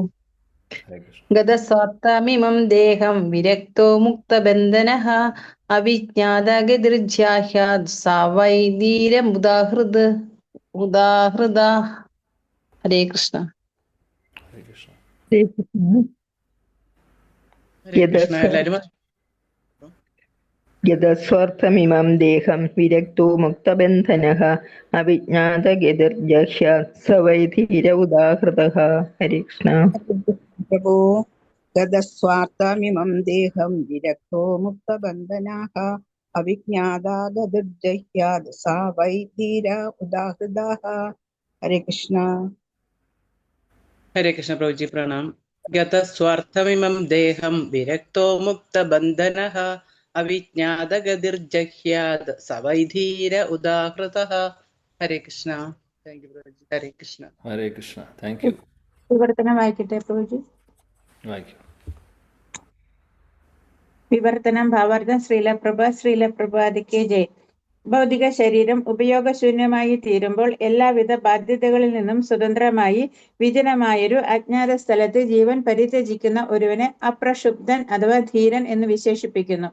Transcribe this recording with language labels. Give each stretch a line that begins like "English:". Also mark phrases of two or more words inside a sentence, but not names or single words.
Sanskrit: ഗതസ്വാർത്ഥമിമം ദേഹം വിരക്തോ മുക്തബന്ധനഃ അവിജ്ഞാത ഗതിർജഹ്യാത് സ വൈ ധീര ഉദാഹൃതഃ. ഹരേ കൃഷ്ണ.
Malayalam: എല്ലാവരും
Sanskrit: यतस्वार्थमिमं देहं विरक्तो मुक्तबन्धनः अविज्ञातगतिर्जह्यात् स वै धीर उदाहृतः। हरे कृष्ण। प्रभो गतस्वार्थमिमं देहं विरक्तो मुक्तबन्धनाः अविज्ञादागदुर्जह्यात् सा वै धीरा उदाहृदाः। हरे कृष्ण।
Hindi: हरे कृष्ण प्रभुजी प्रणाम।
Sanskrit: गतस्वार्थमिमं देहं विरक्तो मुक्तबन्धनः अविज्ञातगतिर्जह्यात् स वै धीर उदाहृतः। हरे कृष्ण।
English: thank you
Sanskrit: പ്രഭുജി. ഹരേ കൃഷ്ണ. ഹരേ കൃഷ്ണ.
English: thank you.
Malayalam: വിവർത്തനം വായിക്കട്ടെ പ്രഭുജി. വായിക്കും. വിവർത്തനം ഭാവാർത്ഥം.
Hindi: श्रील प्रभातिक्क जय.
Malayalam: ഭൗതിക ശരീരം ഉപയോഗശൂന്യമായി തീരുമ്പോൾ എല്ലാവിധ ബാധ്യതകളിൽ നിന്നും സ്വതന്ത്രമായി വിജനമായൊരു അജ്ഞാത സ്ഥലത്ത് ജീവൻ പരിത്യജിക്കുന്ന ഒരുവനെ അപ്രക്ഷുബ്ധൻ അഥവാ ധീരൻ എന്ന് വിശേഷിപ്പിക്കുന്നു.